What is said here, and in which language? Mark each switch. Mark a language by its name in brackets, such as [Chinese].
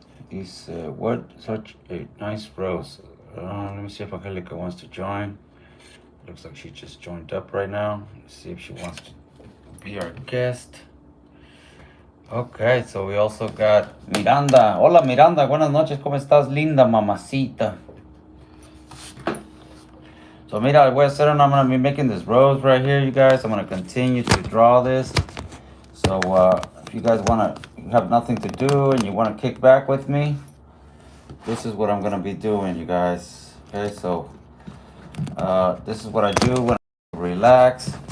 [English] These what such a nice rose. Let me see if Angelica wants to join. Looks like she just joined up right now. Let's see if she wants to be our guest. Okay, so we also got Miranda. [Spanish] Hola Miranda, buenas noches. ¿Cómo estás, linda mamacita? [English] So [Spanish] mira, voy a hacer, [English] and I'm gonna be making this rose right here, you guys. I'm gonna continue to draw this. So if you guys wanna have nothing to do and you wanna kick back with me, this is what I'm gonna be doing, you guys. Okay, so this is what I do when I relax.